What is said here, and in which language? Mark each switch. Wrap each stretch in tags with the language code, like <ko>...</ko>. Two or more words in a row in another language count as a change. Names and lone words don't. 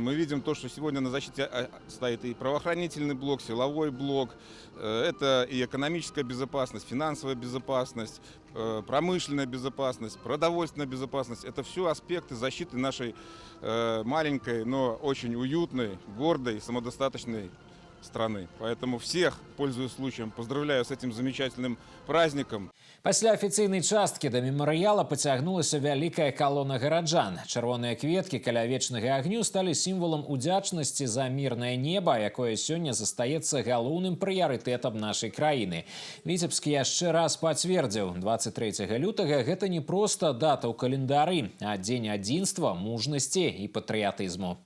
<ru>Мы видим то, что сегодня на защите стоит и правоохранительный блок, силовой блок, это и экономическая безопасность, финансовая безопасность, промышленная безопасность, продовольственная безопасность. Это все аспекты защиты нашей маленькой, но очень уютной, гордой, самодостаточной страны. Поэтому всех, пользуясь случаем, поздравляю с этим замечательным праздником.</ru> <be>Пасля афіцыйнай часткі да мемарыяла пацягнулася вялікая калона гараджан. Чырвоныя кветкі каля вечнага агню сталі сімвалам удзячнасці за мірнае неба, якое сёння застаецца галоўным прыярытэтам нашай краіны. Віцебскі яшчэ раз пацвердзіў: 23 лютага гэта не проста дата ў календары, а дзень адзінства, мужнасці і патрыятызму.</be>